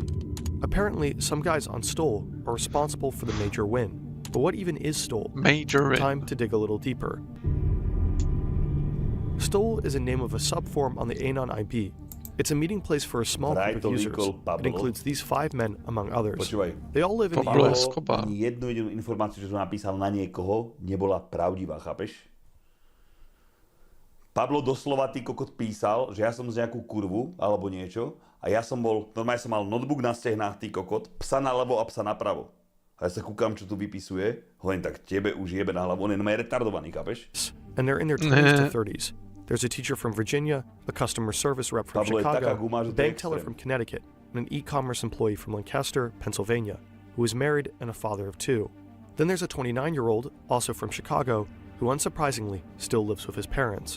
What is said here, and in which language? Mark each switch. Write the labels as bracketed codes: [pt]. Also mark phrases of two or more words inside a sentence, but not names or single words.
[en] Apparently, some guys on Stole are responsible for the major win. But what even is Stole? Major win. Time to dig a little deeper. Stole is a name of a subforum on the Anon IB. It's a meeting place for a small group of users. It includes these 5 men, among others. They all live in the US. [sk] Ani jednu jedinú informáciu, čo som napísal na niekoho, nebola pravdivá, chápeš? Pablo doslova ty kokot písal, že ja som z nejakú kurvu, alebo niečo, a ja som bol, normálne som mal notebook na stehnách, ty kokot, psa naľavo a psa napravo. A ja sa kúkam, čo tu vypisuje, hovorím, tak tebe už jebe na hlavu, on je normálne retardovaný, chápeš? [en] And they're in their 20s to 30s. There's a teacher from Virginia, a customer service rep from Chicago, a bank teller from Connecticut, and an e-commerce employee from Lancaster, Pennsylvania, who is married and a father of 2. Then there's a 29-year-old, also from Chicago, who unsurprisingly still lives with his parents.